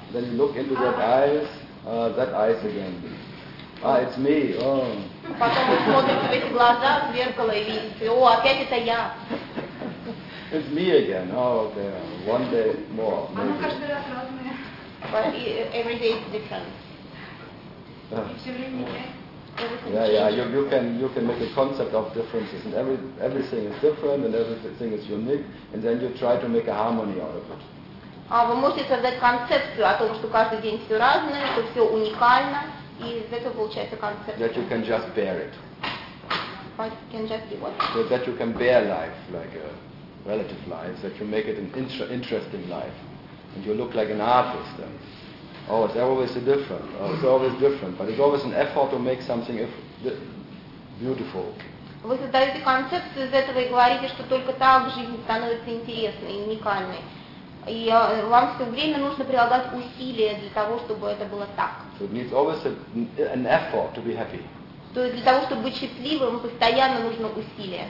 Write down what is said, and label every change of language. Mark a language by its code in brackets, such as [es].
[en] Then you look into that eyes, that eyes again. Ah, it's me. Oh. [ru] Потом вы смотрите в эти глаза в зеркало и видите, о, опять это я. [en] It's me again. Oh, okay. One day more. [ru] Она каждый раз разная. [en] But every day is different. Yeah, yeah, you can make a concept of differences, and everything is different, and everything is unique, and then you try to make a harmony out of it. [ru] А вы можете создать концепцию о том, что каждый день все разное, что все уникально, и из этого получается концепция. [en] That you can just bear it. But can just be what? That you can bear life, like a relative life, that you make it an interesting life, and you look like an artist then. Oh, it's always a different. Oh, it's always different, but it's always an effort to make something beautiful. [ru] Вы создаете концепцию из этого и говорите, что только так жизнь становится интересной и уникальной. И вам все время нужно прилагать усилия для того, чтобы это было так. [en] So it needs always an effort to be happy. [ru] То есть для того, чтобы быть счастливым, постоянно нужно усилие.